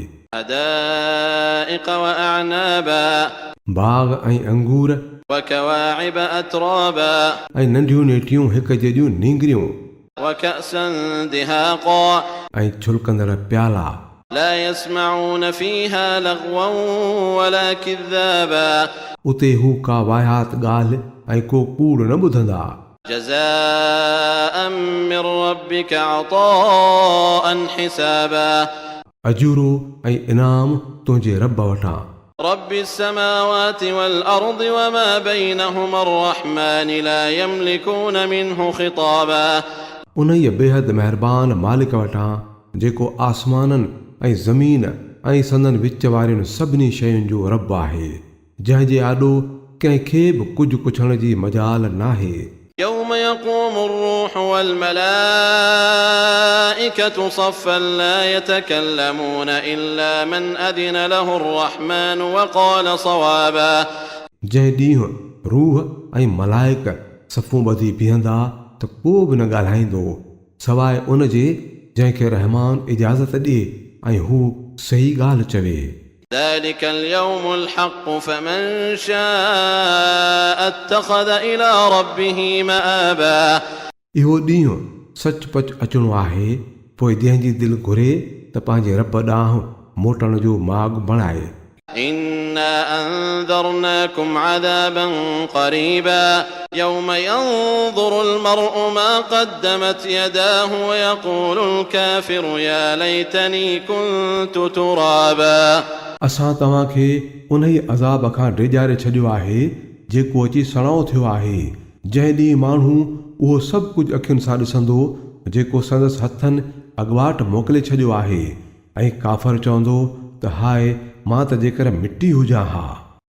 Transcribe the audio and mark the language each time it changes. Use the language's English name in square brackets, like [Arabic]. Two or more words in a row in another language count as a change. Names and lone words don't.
[Arabic] حدائق وأعنابا [Sindhi] बाग ऐं अंगूर [Arabic] وكواعب أترابا [Sindhi] ऐं नंढियूं नेटियूं हिक जहिड़ियूं नींगरियूं [Arabic] وكأسا دهاقا [Sindhi] ऐं छुलकंदड़ प्याला। [Arabic] لا يسمعون فيها لغوا ولا كذابا [Sindhi] उते हू का वाहियात ॻाल्हि ऐं को कूड़ न ॿुधंदा। [Arabic] جزاء من ربك عطاء حسابا [Sindhi] अजूरो ऐं इनाम तुंहिंजे रब वटां। [Arabic] رب السماوات والأرض وما بينهما الرحمن لا يملكون منه خطابا [Sindhi] उन ई बेहद महिरबान मालिक वटां जेको आसमाननि ऐं ज़मीन ऐं संदनि विच वारियुनि सभिनी शयुनि जो रब आहे जंहिंजे आॾो कंहिंखे बि कुझु पुछण जी मजाल नाहे। [Arabic] يوم يقوم الروح والملائكة صفا لا يتكلمون إلا من أذن له الرحمن وقال صوابا [Sindhi] जंहिं ॾींहुं रूह ऐं मलाइक सफ़ूं ॿधी बीहंदा त को बि न ॻाल्हाईंदो सवाइ उन जे जंहिंखे रहमान इजाज़त ॾिए ऐं हू सही ॻाल्हि चवे। [Arabic] ذلك اليوم الحق فمن شاء اتخذ إلى ربه مآبا [Sindhi] इहो ॾींहुं सचपच अचिणो आहे, पोइ जंहिंजी दिलि घुरे त पंहिंजे रब ॾांहुं मोटण जो माॻ बणाए। [Arabic] إنا أنذرناكم عذابا قريبا يوم ينظر المرء ما قدمت يداه ويقول الكافر يا ليتني كنت ترابا [Sindhi] असां तव्हांखे उन ई अज़ाब खां डिॼारे छॾियो आहे जेको अची सणो थियो आहे, जंहिं ॾींहुं माण्हू उहो सभु कुझु अखियुनि सां ॾिसंदो जेको संदसि हथनि अॻुवाट मोकिले छॾियो आहे, ऐं काफ़र चवंदो त हाय मां त जेकर मिटी हुजां हा।